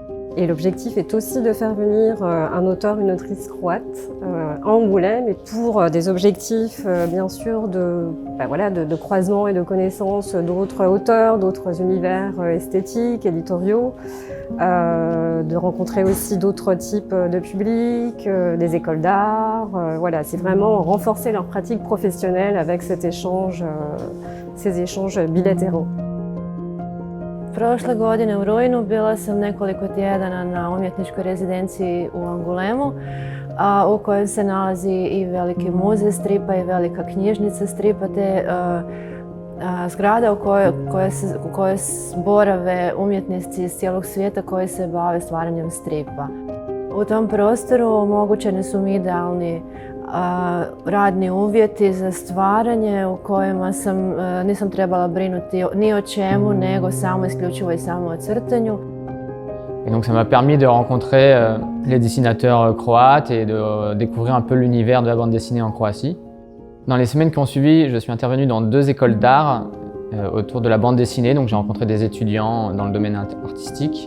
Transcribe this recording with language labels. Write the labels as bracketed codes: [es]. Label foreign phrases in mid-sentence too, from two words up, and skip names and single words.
[fr] Et l'objectif est aussi de faire venir un auteur, une autrice croate à Angoulême, et pour des objectifs bien sûr de croisement et de connaissance d'autres auteurs, d'autres univers esthétiques, éditoriaux, de rencontrer aussi d'autres types de publics, des écoles d'art. Voilà, c'est vraiment renforcer leur pratique professionnelle avec ces échanges bilatéraux. [hr] Prošle godine u rujnu bila sam nekoliko tjedana na umjetničkoj rezidenciji u Angulemu, u kojoj se nalazi i veliki muzej stripa i velika knjižnica stripa, te zgrada u kojoj borave umjetnici iz cijelog svijeta koji se bave stvaranjem stripa. U tom prostoru omogućeni su mi idealni radni uvjeti za stvaranje u kojima nisam trebala brinuti ni o čemu, nego samo isključivo i samo o crtanju. [fr] Et donc ça m'a permis de rencontrer les dessinateurs croates et de découvrir un peu l'univers de la bande dessinée en Croatie. Dans les semaines qui ont suivi, je suis intervenu dans 2 écoles d'art autour de la bande dessinée, donc j'ai rencontré des étudiants dans le domaine artistique.